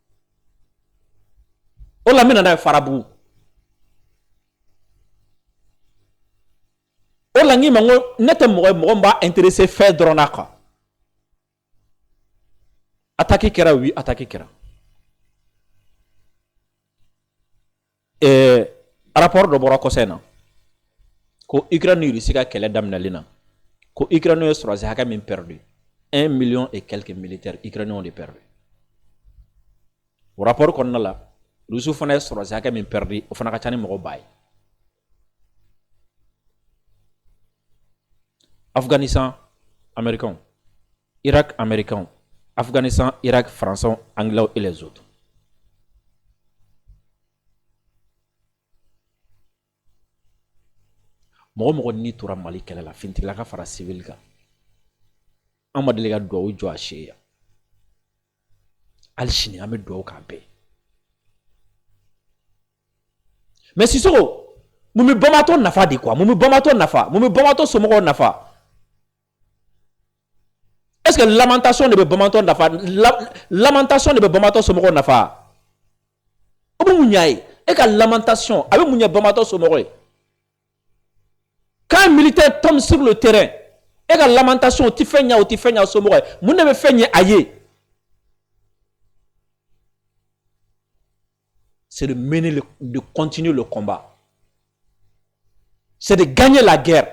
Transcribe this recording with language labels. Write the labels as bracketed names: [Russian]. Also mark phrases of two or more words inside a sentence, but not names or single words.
[Bambara] o la n bɛna n'a ye Farabugu o la n k'i ma ko ne tɛ mɔgɔ ye mɔgɔ min b'a intéressé fɛn dɔrɔn na quoi attaque kɛra oui attaque kɛra rapport dɔ bɔra kɔsɛ in na ko Ukraine ni Russie ka kɛlɛ daminɛlen na ko Ukraine ye sɔrɔdasi hakɛ min perdu [French] 1 million et quelques militaires ukrainiens ont perdu. Au rapport qu'on a là, [Bambara] Russie fana sɔrɔ hakɛ min perdu o fana ka ca ni mɔgɔ ba ye. [French] Afghanistan, américains. Irak, américains. Afghanistan, Irak, français, anglais et les autres. [Bambara] Mɔgɔ ni tora Mali kɛlɛ la fintigila ka fara civil kan. An ma deli ka duwawu jɔ a si yan. Hali sini an bɛ duwawu k'a bɛɛ. Mais Sissoko, mun bɛ Bamato nafa di quoi? Mun bɛ Bamato nafa? Mun bɛ Bamato somɔgɔw nafa? [French] Est-ce que lamentation de Bamato nafa? Lamentation de Bamato somɔgɔw nafa? [Bambara] O bɛ mun ɲa ye? E ka lamentation a bɛ mun ɲa Bamato somɔgɔw ye? [French] Quand un militaire tombe sur le terrain, et la lamentation, tu fais nya ou tu fais nya sombre, vous ne me faites nya aïe. C'est de mener, de continuer le combat. C'est de gagner la guerre.